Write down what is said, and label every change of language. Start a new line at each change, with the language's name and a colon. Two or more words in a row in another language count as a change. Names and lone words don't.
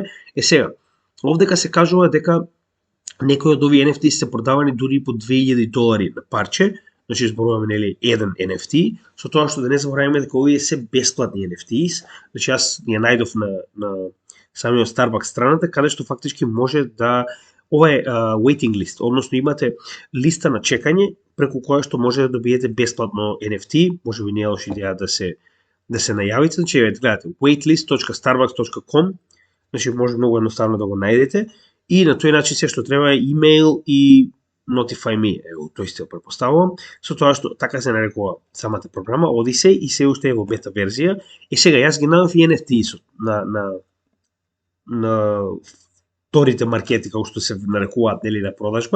Macedonian: Сега, овдека се кажува дека некои од овие NFT се продавани дури по $2000 на парче, значи зборуваме нели еден NFT, со тоа што да не забораваме дека овие се бесплатни NFTs, значи јас ја најдов на самиот Starbucks страната, каде што фактички може да ова е
English: waiting list,
Macedonian: односно имате листа на чекање преку која што може да добиете бесплатно NFT, може би не е лоша идеја да се најавите, значи гледате waitlist.starbucks.com, значи може многу едноставно да го најдете и на тој начин се што треба е имејл и
English: Notify Me,
Macedonian: ево тој стил претпоставувам, со тоа што така се нарекува самата програма Odyssey и се уште е во бета верзија. И сега јас ги најдов и NFT-сот на вторите маркети како што се нарекуваат нели на продажба.